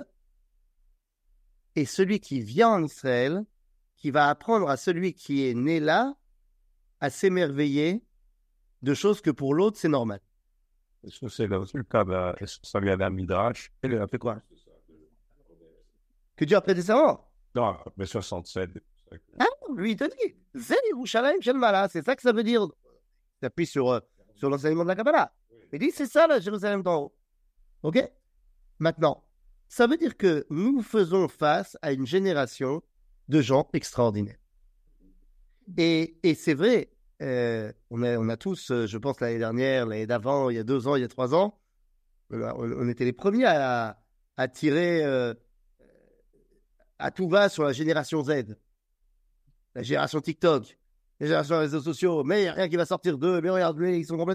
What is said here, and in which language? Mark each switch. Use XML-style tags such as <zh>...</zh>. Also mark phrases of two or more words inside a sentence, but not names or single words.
<fr>Et celui qui vient en Israël, qui va apprendre à celui qui est né là, à s'émerveiller de choses que pour l'autre, c'est normal. Est-ce que c'est le cas, est-ce que ça vient d'un Midrash? Elle a fait quoi? Que Dieu a prêté serment? Non, mais 67. Ah, lui, il te dit,</fr> <he>זה ירושלים של מעלה,</he> <fr>c'est ça que ça veut dire. Il appuie sur l'enseignement de la Kabbalah. Il dit, c'est ça la Jérusalem d'en haut. Ok? Maintenant, ça veut dire que nous faisons face à une génération de gens extraordinaires. Et c'est vrai, on a tous, je pense l'année dernière, l'année d'avant, il y a 2 ans, il y a 3 ans, on était les premiers à tirer à tout va sur la génération Z, la génération TikTok, la génération réseaux sociaux, mais il n'y a rien qui va sortir d'eux, mais regarde-les, ils sont complètement...</fr>